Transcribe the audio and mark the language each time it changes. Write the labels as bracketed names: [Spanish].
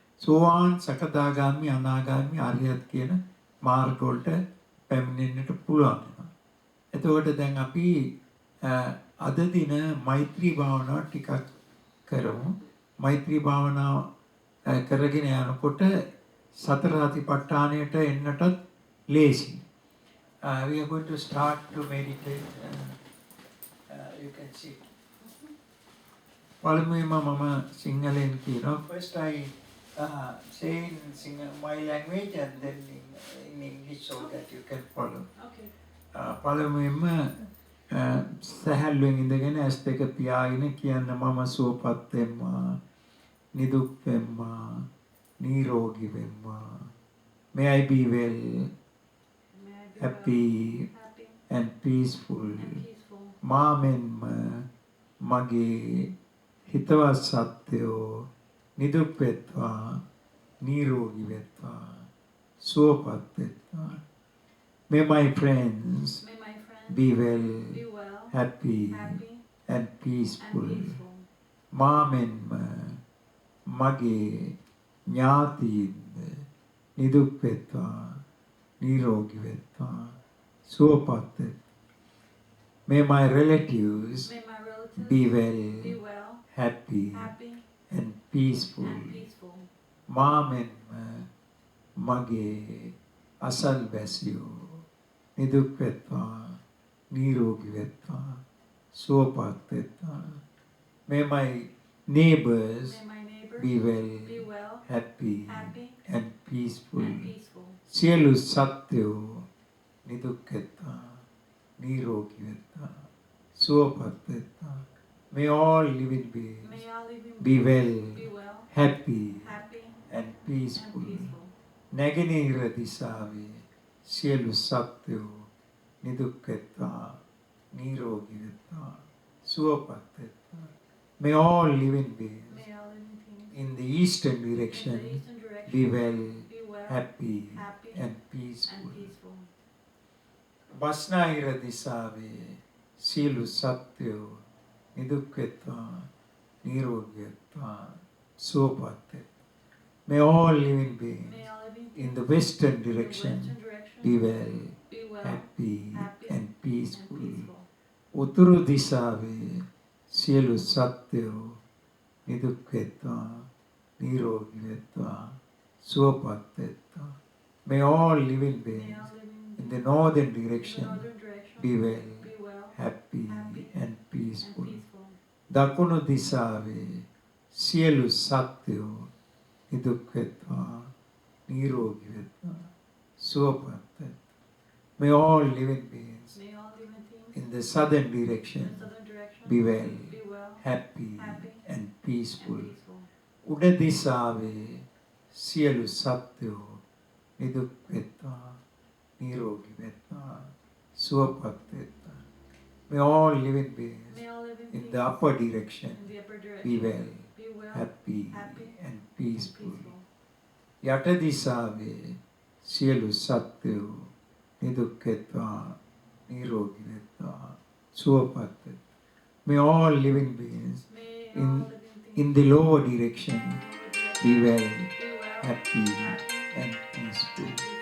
[Sinhala] සෝවාන් සකදාගාමි අනාගාමි අරියත් කියන මාර්ග වලට පැමිණෙන්නට පුළුවන් වෙනවා. එතකොට දැන් අපි අද දින මෛත්‍රී භාවනාව ටිකක් කරමු. මෛත්‍රී භාවනාව කරගෙන යනකොට සතර සතිපට්ඨානයට එන්නටත් ලේසි. [English] We are going to start to meditate. You can see. [Sinhala] පළමුවෙන්ම මම සිංහලෙන් කියනවා. [English] First I say in my language and then in English so that you can follow. Okay. [Sinhala] පළමුවෙන්ම සහැල්ලුවෙන් ඉඳගෙන ඇස් දෙක පියාගෙන කියන්න මම සුවපත් වෙම්මා, නිදුක් වෙම්මා, නිරෝගී වෙම්මා. [English] May I be well, happy and peaceful. [Sinhala] මාමෙන්ම මගේ හිතවත් සත්‍යෝ නිදුක් වෙත්වා, නිරෝගී වෙත්වා, සුවපත් වෙත්වා. [English] May my friends be well, happy and peaceful. [Sinhala] මාමෙන්ම මගේ ඥාතීන් නිදුක් වෙත්වා, නිරෝගී වෙත්වා, සුවපත් වෙත්වා. [English] May my relatives be well, happy and peaceful. [Sinhala] මාමෙන්ම මගේ අසල්වැසියෝ නිදුක් වෙත්වා, නිරෝගී වෙත්වා, සුවපත් වෙත්වා. [English] May my neighbors be well, happy and peaceful. [Sinhala] සියලු සත්‍යෝ නිදුක් වෙත්වා, නිරෝගී වෙත්වා, සුවපත් වෙත්වා. [English] May all living beings be well, happy and peaceful. [Sinhala] නැගෙනහිර දිශාවේ සියලු සත්‍යෝ නිදුක් වෙත්වා, නිරෝගී වෙත්වා, සුවපත් වෙත්වා. [English] May all living beings in the eastern direction be well, happy and peaceful. [Sinhala] බස්නාහිර දිශාවේ සියලු සත්‍යෝ නිදුක් වෙත්වා, නිරෝගී වෙත්වා, සුවපත් වෙත්වා. [English] May all living beings in the western direction be well, happy and peaceful. [Sinhala] උතුරු දිශාවේ සියලු සත්‍යෝ නිදුක් වෙත්වා, නිරෝගී වෙත්වා, සුවපත් වෙත්වා. [English] May all living beings in the northern direction be well, happy and peaceful. [Sinhala] දකුණු දිශාවේ සියලු සත්‍යෝ නිදුක් වෙත්වා, නිරෝගී වෙත්වා, සුවපත් වෙත්වා. [English] May all living beings in the southern direction be well, happy and peaceful. [Sinhala] උඩ දිශාවේ සියලු සත්‍යෝ නිදුක් වෙත්වා, නිරෝගී වෙත්වා, සුවපත් වෙත්වා. [English] May all living beings in the upper direction be well, happy and peaceful. [Sinhala] යට දිශාවේ සියලු සත්‍යෝ නිදුක් වෙත්වා, නිරෝගී වෙත්වා, සුවපත් වෙත්වා. [English] May all living beings in the lower direction be well, happy and peaceful.